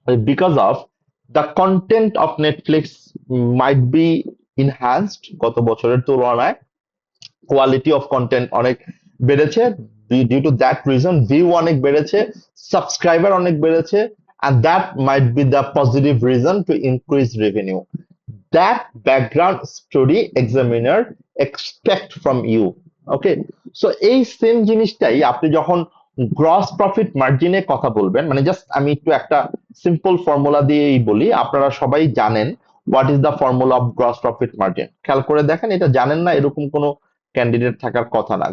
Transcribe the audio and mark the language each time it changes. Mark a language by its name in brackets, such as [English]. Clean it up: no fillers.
[English] because of the content of Netflix might be enhanced [Bangla] গত বছরের তুলনায়, [English] Quality of content অনেক বেড়েছে, due to that reason view অনেক বেড়েছে, সাবস্ক্রাইবার অনেক বেড়েছে, and that might be the positive reason to increase revenue. That background story examiner expect from you. [Bangla] Okay, so এই সেম জিনিসটাই আপনি যখন গ্রস প্রফিট মার্জিনে কথা বলবেন, মানে জাস্ট আমি একটু একটা সিম্পল ফর্মুলা দিয়েই বলি, আপনারা সবাই জানেন [English] What is the formula of gross profit margin. [Bangla] খেয়াল করে দেখেন, এটা জানেন না এরকম কোনো ক্যান্ডিডেট থাকার কথা না।